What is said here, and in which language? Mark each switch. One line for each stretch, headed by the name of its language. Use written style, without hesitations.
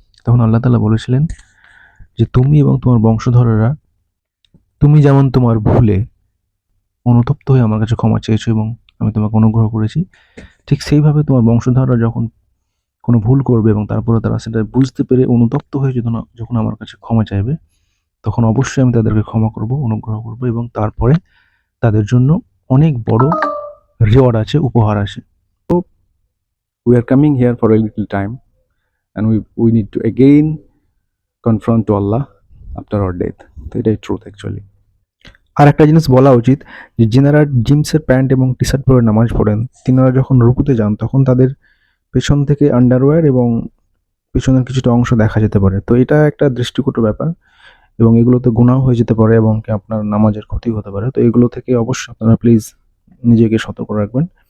Bangla: তখন আল্লাহ তাআলা বলেছিলেন যে, তুমি এবং তোমার বংশধরেরা, তুমি যেমন তোমার ভুলে অনুতপ্ত হয়ে আমার কাছে ক্ষমা চেয়েছো এবং আমি তোমাকে অনুগ্রহ করেছি, ঠিক সেইভাবে তোমার বংশধররা যখন কোনো ভুল করবে এবং তারপরে তারা সেটা বুঝতে পেরে অনুতপ্ত হয়ে যখন আমার কাছে ক্ষমা চাইবে, তখন অবশ্যই আমি তাদেরকে ক্ষমা করব, অনুগ্রহ করব এবং তারপরে তাদের জন্য অনেক বড় রিওয়ার্ড আছে, উপহার আছে।
English: তো we are coming here for a little time and we need to again confront to Allah after our death.
Bangla: তো এটাই ট্রুথ অ্যাকচুয়ালি। আর একটা জিনিস বলা উচিত যে যিনারা জিন্সের প্যান্ট এবং টি শার্ট পরে নামাজ পড়েন, তিনারা যখন রুকুতে যান তখন তাদের পেছন থেকে আন্ডারওয়্যার এবং পেছনের কিছুটা অংশ দেখা যেতে পারে। তো এটা একটা দৃষ্টিকটু ব্যাপার এবং এগুলোতে গুনাহ হয়ে যেতে পারে এবং কি আপনার নামাজের ক্ষতি হতে পারে। তো এগুলো থেকে অবশ্যই আপনারা প্লিজ নিজেকে সতর্ক রাখবেন।